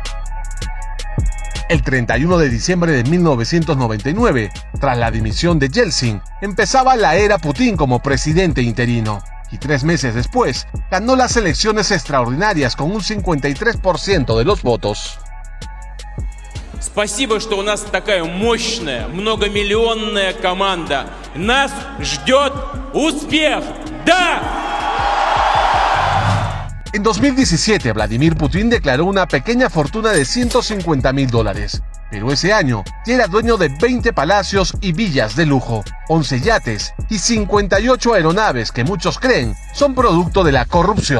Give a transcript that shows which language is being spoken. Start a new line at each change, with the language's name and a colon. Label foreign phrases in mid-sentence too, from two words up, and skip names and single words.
Spanish: El 31 de diciembre de 1999, tras la dimisión de Yeltsin, empezaba la era Putin como presidente interino. Y 3 meses después, ganó las elecciones extraordinarias con un 53% de los votos.
Russian: Спасибо, что у нас такая мощная, многомиллионная команда. Нас ждет успех. ¡Да!
Spanish: En 2017, Vladimir Putin declaró una pequeña fortuna de $150,000, pero ese año ya era dueño de 20 palacios y villas de lujo, 11 yates y 58 aeronaves que muchos creen son producto de la corrupción.